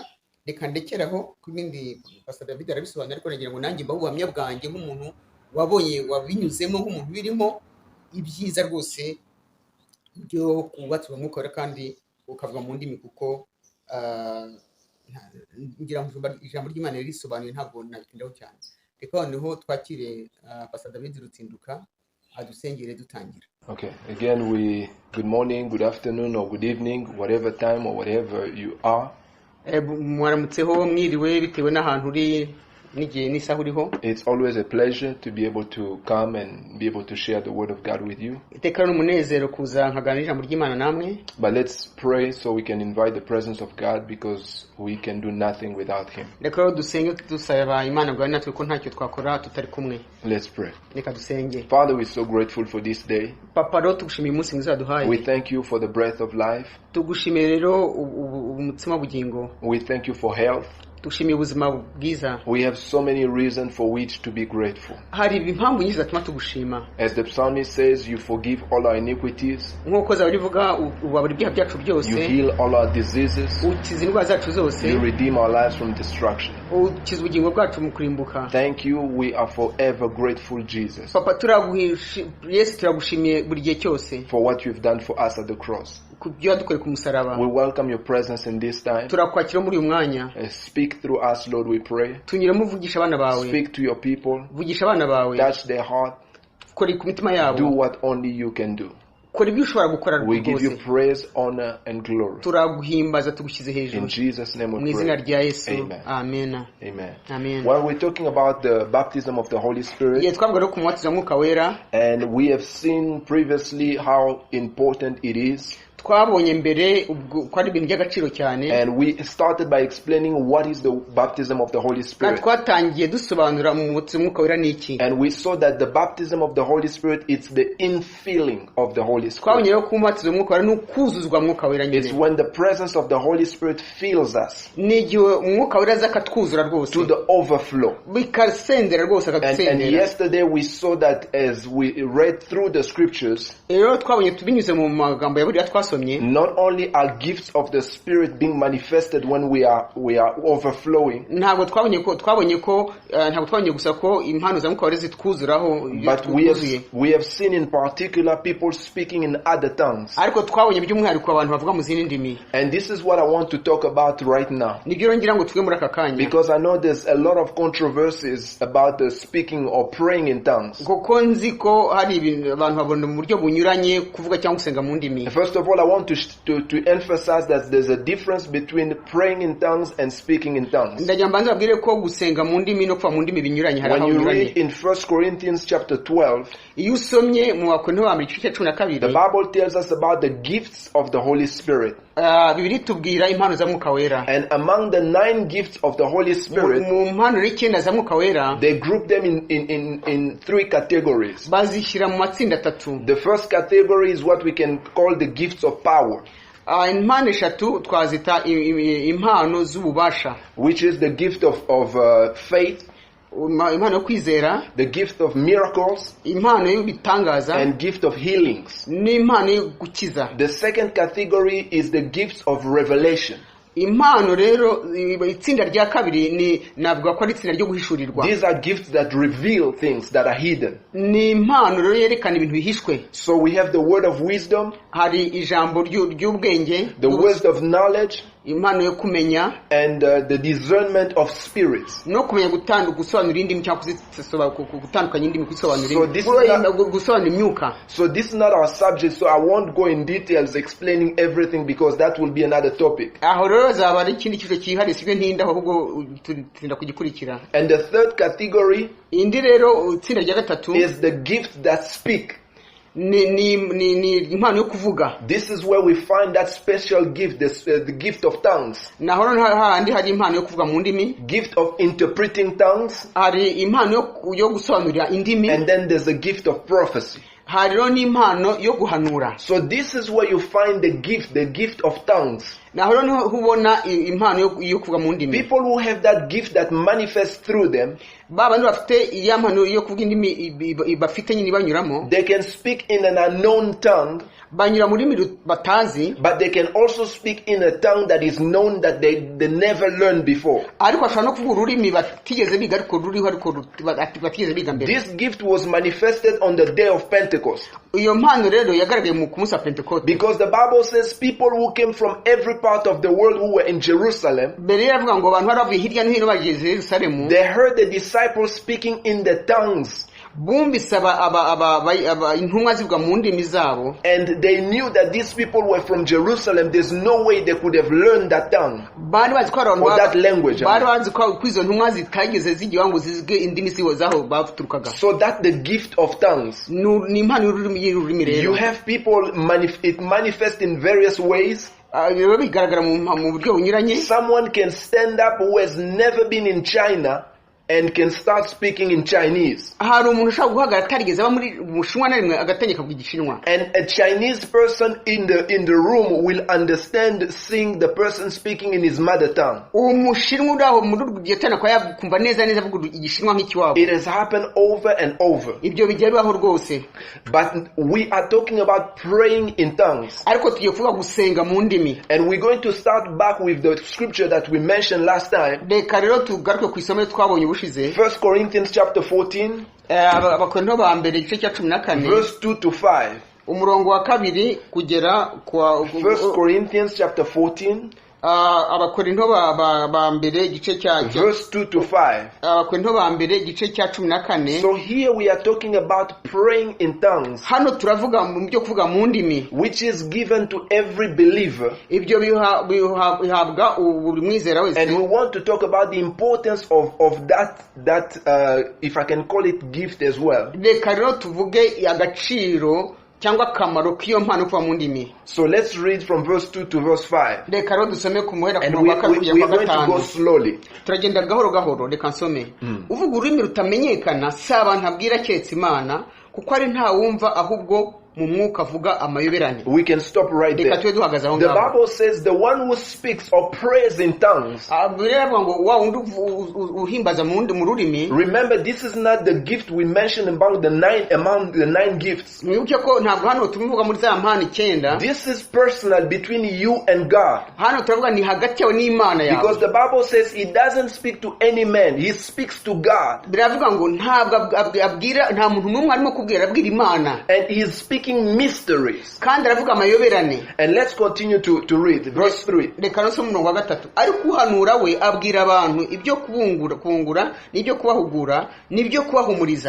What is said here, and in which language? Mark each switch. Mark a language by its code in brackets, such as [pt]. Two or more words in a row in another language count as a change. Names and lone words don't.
[rw] Reka ndekeraho ku bindi Pastor David arabisobanura, ariko nagira ngo nanjye mbaho ubuhamya bwanjye nk'umuntu wabonye wabinyuzemo, nk'umuntu birimo ibyiza rwose byo kubatswe mu mwuka kandi ukavuga mu ndimi, kuko ngira ngo ijambo ry'Imana risobanuye ntabwo nabitindaho cyane. Reka noneho twakire Pastor David Rutsinduka adusengere dutangira. [en] Okay, again, good morning, good afternoon, or good evening, whatever time or whatever you are. [rw] Mwaramutseho, mwiriwe, bitewe n'ahantu uri n'igihe n'isaha uriho. [en] It's always a pleasure to be able to come and be able to share the word of God with you. [rw] Iteka n'umunezero kuza nkaganira ijambo ry'Imana namwe. [en] But let's pray so we can invite the presence of God, because we can do nothing without him. [rw] Reka dusenge dusaba Imana bwa natwe ko ntacyo twakora tutari kumwe. [en] Let's pray. [rw] Reka dusenge. [en] Father, we're so grateful for this day. [rw] Papa, rero tugushimiye umunsi mwiza waduhaye. [en] We thank you for the breath of life. [rw] Tugushimiye rero umutsima bugingo. [en] We thank you for health. [rw] Tugushimiye ubuzima bwiza. [en] We have so many reasons for which to be grateful. [rw] Hari impamvu nyinshi zatuma tugushima. [en] As the psalmist says, you forgive all our iniquities. [rw] Nk'uko zabivuga ubabura ibyaha byacu byose. [en] You heal all our diseases. [rw] Ukiza indwara zacu zose. [en] You redeem our lives from destruction. [rw] Ukiza ubugingo bwacu mu kurimbuka. [en] Thank you. We are forever grateful, Jesus. [rw] Papa, Yesu turagushimiye buri gihe cyose. [en] For what you've done for us at the cross. [rw] Kubyo wadukoreye ku musaraba. [en] We welcome your presence in this time. [rw] Turakwakira muri uyu mwanya. [en] Speak through us, Lord, we pray. [rw] Tunyuremo uvugisha abana bawe. [en] Speak to your people. [rw] Vugisha abana bawe. [en] Touch their heart. [rw] Kora ku mitima yabo. [en] Do what only you can do. [rw] Kora ibyo ushobora gukora rwose. [en] We give you praise, honor and glory. [rw] Turaguhimbaza tugushyize hejuru. [en] In Jesus' name we pray. [rw] Mu izina rya Yesu. Amen. Amen. Amen. Amen. [en] Well, we're talking about the baptism of the Holy Spirit. [rw] Twavuga rero ku mubatizo w'Umwuka Wera. [en] And we have seen previously how important it is. [rw] Twabonye mbere ko ari ibintu by'agaciro cyane. [en] And we started by explaining what is the baptism of the Holy Spirit. [rw] Twatangiye dusobanura mu mubatizo w'Umwuka Wera niki. [en] And we saw that the baptism of the Holy Spirit, it's the infilling of the Holy Spirit. [rw] Twabonye rero ko umubatizo w'Umwuka Wera n'ukuzuzwa Umwuka Wera nyine. [en] It's when the presence of the Holy Spirit fills us. [rw] N'igihe Umwuka Wera zakatwuzura rwose. [en] To the overflow. [rw] Bikasendera rwose akadusendera. [en] And yesterday we saw that as we read through the scriptures. [rw] Rero twabonye tubinyuze mu magambo ya Bibiliya twasomye. [en] Not only are gifts of the Spirit being manifested when we are overflowing. [rw] Ntabwo twabonye gusa ko impano za Mwuka Wera zitwuzuraho. [en] But we have seen in particular people speaking in other tongues. [rw] Ariko twabonye by'umwihariko abantu bavuga mu zindi ndimi. [en] And this is what I want to talk about right now. [rw] Nibyo ngira ngo tuge muri aka kanya. [en] Because I know there's a lot of controversies about the speaking or praying in tongues. [rw] Kuko nzi ko hari ibintu abantu babona mu buryo bunyuranye kuvuga cyangwa gusenga mu ndimi. [en] First of all, I want to emphasize that there's a difference between praying in tongues and speaking in tongues. [rw] Ndagira mbanza babwire ko gusenga mu ndimi no kuva mu ndimi binyuranye hari aho binyuranye. [en] When you read in 1 Corinthians chapter 12, [rw] iyo usomye mu Bakorinto ba mbere igice cya 12, [en] the Bible tells us about the gifts of the Holy Spirit. [rw] Bibiri tubwira impano za Mwuka Wera. [en] And among the 9 gifts of the Holy Spirit, [rw] mu mpano 9 za Mwuka Wera, [en] they group them in 3 categories. [rw] Bazishyira mu matsinda 3. [en] The first category is what we can call the gifts of power. [rw] Impano 3 twazita impano z'ububasha, [en] which is the gift of faith, [rw] impano yo kwizera, [en] the gift of miracles, [rw] impano y'ibitangaza, [en] and gift of healings. [rw] N'impano yo gukiza. [en] The second category is the gifts of revelation. [rw] Impano rero itsinda rya kabiri ni navuga ko ari itsinda ryo guhishurirwa. [en] These are gifts that reveal things that are hidden. [rw] Ni impano rero yerekana ibintu bihishwe. [en] So we have the word of wisdom, [rw] hari ijambo ry'ubwenge, [en] the word of knowledge, [rw] impano yo kumenya, [en] and the discernment of spirits. [rw] No kumenya gusobanura indimi cyangwa gutandukanya indimi kusobanura gusobanura imyuka. [en] So this is not our subject, so I won't go in details explaining everything because that will be another topic. [rw] Aho rero zaba ari ikindi kizo cyihariye sibyo ntinda ahubwo turinda kugikurikira. [en] And the third category, [rw] indi rero itsinda rya gatatu, [en] is the gift that speak. [rw] ni impano yo kuvuga. [en] This is where we find that special gift, the gift of tongues. [rw] Naho handi hari impano yo kuvuga mu ndimi, [en] gift of interpreting tongues, [rw] hari impano yo gusobanurira indimi, [en] and then there's a gift of prophecy. [rw] hariho n'impano yo guhanura. [en] So this is where you find the gift of tongues. [rw] Naho niho hubona impano yo kuvuga mu ndimi. [en] People who have that gift that manifests through them, [rw] baba bafite iya mpano yo kuvuga indimi bafite nyine banyuramo, [en] they can speak in an unknown tongue, [rw] banyura muri batazi, [en] but they can also speak in a tongue that is known that they never learned before. [rw] ariko ashobora no kuvuga ururimi batigeze biga ariko ruriho ariko batigeze biga mbere. [en] This gift was manifested on the day of Pentecost. [rw] Iyo mpano rero yagaragaye mu munsi wa Pentecost, [en] because the Bible says people who came from every part of the world who were in Jerusalem, [rw] mbere yavuga ngo abantu baravuye hirya no hino bageze Yerusalemu, [en] they heard the disciples speaking in the tongues, [rw] bumvise intumwa zivuga mu ndimi zabo, [en] and they knew that these people were from Jerusalem. There's no way they could have learned that tongue or that language. [rw] bari bazi ko izo ntumwa zitageze zigiye ngo zizige indimi zaho baturukaga. [en] So that the gift of tongues, [rw] ni impano y'ururimi rero. [en] you have people it manifests in various ways. [rw] bigaragara mu buryo bunyuranye. [en] Someone can stand up who has never been in China and can start speaking in Chinese. [rw] Hari umuntu ushaka guhagarara atarigeze aba muri Bushinwa na rimwe agategeka ku Gishinwa. [en] And a Chinese person in the room will understand seeing the person speaking in his mother tongue. [rw] Umushinwa uraho muri rugitana kwa yakumva neza avuga Igishinwa nk'ikiwabo. [en] It has happened over and over. [rw] Ibyo bijya bibaho rwose. [en] But we are talking about praying in tongues. [rw] Ariko tugiye kuvuga gusenga mu ndimi. [en] And we're going to start back with the scripture that we mentioned last time. [rw] Reka rero tugaruke ku isomo twabonye [en] 1 Corinthians chapter 14, [rw] abakorinto ba mbere igice cya 14 [en] verse 2 to 5. [rw] umurongo wa kabiri kugera kwa [en] 1 Corinthians chapter 14, [rw] abakorinto ba mbere igice cya [en] verse 2 to 5. [rw] abakorinto ba mbere igice cya 14. [en] So here we are talking about praying in tongues, [rw] hano turavuga mu byo kuvuga mu ndimi, [en] which is given to every believer. [rw] ibyo bihabwa buri mwizera wese. [en] And we want to talk about the importance of that if I can call it gift as well. [rw] Reka rero tuvuge agaciro cyangwa kamaro k'iyo mpano kuva mu ndimi. [en] So let's read from verse 2 to verse 5. [rw] Reka rero dusome ku muhera ku [en] And [rw] murongo wa kabiri [en] we're [rw] kwa [en] going to go [rw] gatanu. [en] slowly. [rw] Turagenda gahoro gahoro. Reka nsome. Uvuga ururimi rutamenyekana si abantu abwira keretse Imana, kuko ari nta wumva ahubwo mu mwuka avuga amayoberane. [en] We can stop right there. [rw] Reka twe duhagaze aho [en] The [rw] ngaho. [en] Bible says the one who speaks or prays in tongues. [rw] Biravuga ngo wa undi uhimbaza mu rurimi. [en] Remember, this is not the gift we mentioned among the nine gifts. [rw] Mwibuke ko ntabwo hano tuvuga muri za mpano 9. [en] This is personal between you and God. [rw] Hano turavuga ni hagati yawe n'Imana yawe. [en] Because the Bible says he doesn't speak to any man, he speaks to God. [rw] Biravuga ngo ntabwo abwira nta muntu n'umwe arimo kubwira abwira Imana. [en] And he is speaking mysteries. [rw] Kandi aravuga amayoberane. [en] And let's continue to read verse 3. [rw] Reka no somo wa gatatu. Ariko uhanura we abwira abantu ibyo kubungura n'ibyo kubahugura n'ibyo kubahumuriza.